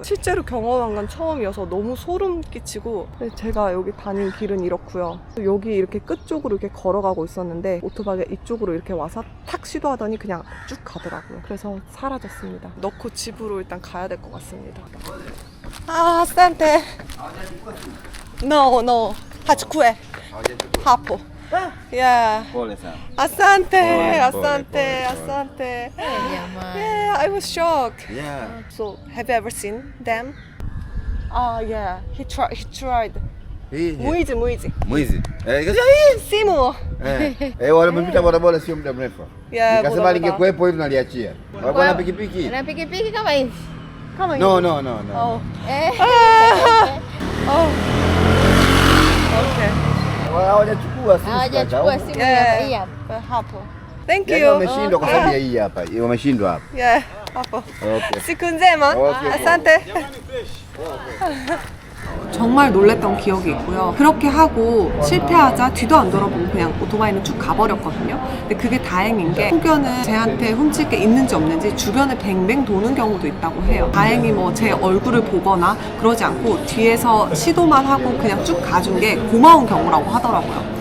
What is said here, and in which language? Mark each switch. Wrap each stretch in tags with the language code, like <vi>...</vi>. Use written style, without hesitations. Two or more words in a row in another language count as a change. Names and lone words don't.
<ko>실제로 경험한 건 처음이어서 너무 소름 끼치고 제가 여기 다닌 길은 이렇고요. 여기 이렇게 끝쪽으로 이렇게 걸어가고 있었는데 오토바이가 이쪽으로 이렇게 와서 탁 시도하더니 그냥 쭉 가더라고요. 그래서 사라졌습니다. 넣고 집으로 일단 가야 될 것 같습니다. 아,</ko> <sw>asante. No. Hachkue. Hapo. Yeah. Asante.</sw> <en>Yeah, I was shocked. Yeah. So, have you ever seen them? Yeah. He tried.</en> <sw>Mwizi. Mwizi. Simu. Wale wamepita bodaboda sio muda mrefu.</sw> <en>Yeah,</en> <sw>nikasema lingekuwepo hivi naliachia. Walikuwa na pikipiki. Na pikipiki kama hivi.</sw> <en>No. Oh. Okay.</en> <sw>Hawajachukua simu. Hawajachukua simu hii hapa. Hapo. Thank Yaani</sw> <en>you.</en> <sw>wameshindwa kwa sababu ya hii hapa. Wameshindwa hapa. Yeah, hapo.</sw> <en>Okay.</en> <sw>siku njema.</sw> <en>Okay.</en> <sw>Asante.</sw> <ko>정말 놀랬던 기억이 있고요. 그렇게 하고 실패하자 뒤도 안 돌아보고 그냥 오토바이는 쭉 가버렸거든요. 근데 그게 다행인 게 혹여는 제한테 훔칠 게 있는지 없는지 주변에 뱅뱅 도는 경우도 있다고 해요. 다행히 뭐 제 얼굴을 보거나 그러지 않고 뒤에서 시도만 하고 그냥 쭉 가준 게 고마운 경우라고 하더라고요.</ko>